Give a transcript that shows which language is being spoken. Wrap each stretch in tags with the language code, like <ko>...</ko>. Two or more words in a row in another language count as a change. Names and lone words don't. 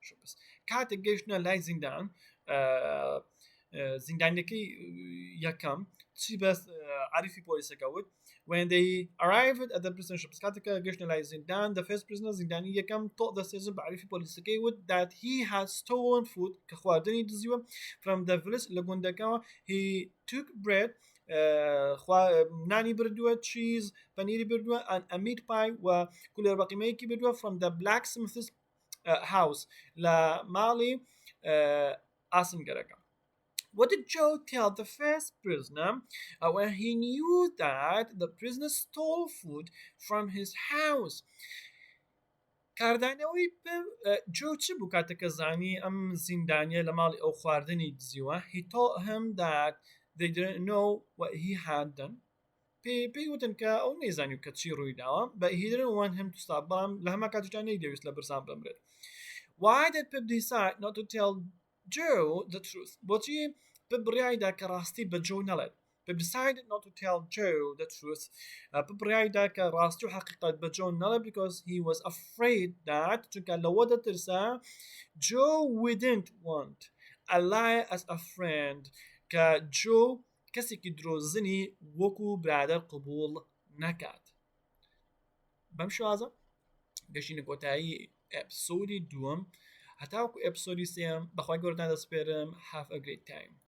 <en>When they arrived at the prison shops, the first prisoner told the sergeant that he had stolen food from the village. He took bread,</en> <ckb>nani bردووە,</ckb> <en>cheese,</en> <ckb>پەنیری بردووە,</ckb> <en>and a meat pie</en> <ckb>و کولێر بەقیمەیەکی بردووە</ckb> <en>from the blacksmith's house</en> <ckb>لە ماڵی ئاسنگەرەکە.</ckb> <en>What did Joe tell the first prisoner when he knew that the prisoner stole food from his house?</en> <ckb>کاردانەوەی جۆ چ بوو کاتەکە زانی ئەم زیندانیە لە ماڵی ئەو خواردنی دزیوە.</ckb> <en>He told him that they didn't know what he had done.</en> <ckb>پێی وتن کە ئەو نەیزانی کە چی ڕووی داوە,</ckb> <en>but he didn't want him to stop.</en> <ckb>بەڵام لە هەما کاتیشدا نەیدەویست لە برسان بمرێت.</ckb> <en>Why did Pip decide not to tell Joe the truth?</en> <ckb>بۆچی Pip بڕیایدا کە ڕاستی بە جۆ نەڵێت.</ckb> <en>Pip decided not to tell Joe the truth.</en> <ckb>Pip بڕیایدا کە ڕاستی و حقیقت بە جۆ نەڵێت</ckb> <en>because he was afraid that</en> <ckb>چونکە لەوە دەترسا</ckb> <en>Joe wouldn't want a liar as a friend,</en> <ckb>کە جۆ کەسێکی درۆزنی وەکو برادر قبول نەکات. بەم شوازە گەشتینە کۆتایی ئێپسۆدی دووەم هەتاوەکو ئێپسۆدی سێم. بەخوای گەورەتان دەسپێرم.</ckb> <en>Have a great time.</en>